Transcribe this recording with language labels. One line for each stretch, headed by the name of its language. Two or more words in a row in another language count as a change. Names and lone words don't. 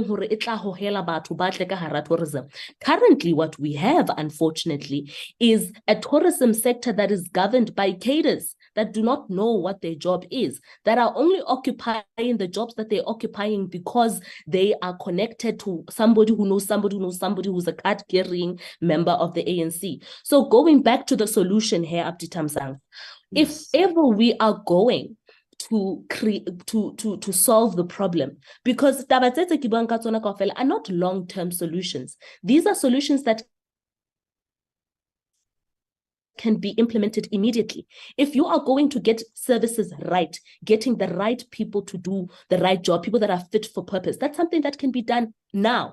English: Currently, what we have, unfortunately, is a tourism sector that is governed by cadres that do not know what their job is, that are only occupying the jobs that they're occupying because they are connected to somebody who knows somebody who knows somebody who's a card-carrying member of the ANC. So going back to the solution here, Abdi Thamsanqa, if ever we are going to solve the problem, because
Southern Sotho: taba tse ke buang ka tsona kaofela
English: are not long-term solutions. These are solutions that can be implemented immediately. If you are going to get services right, getting the right people to do the right job, people that are fit for purpose, that's something that can be done now.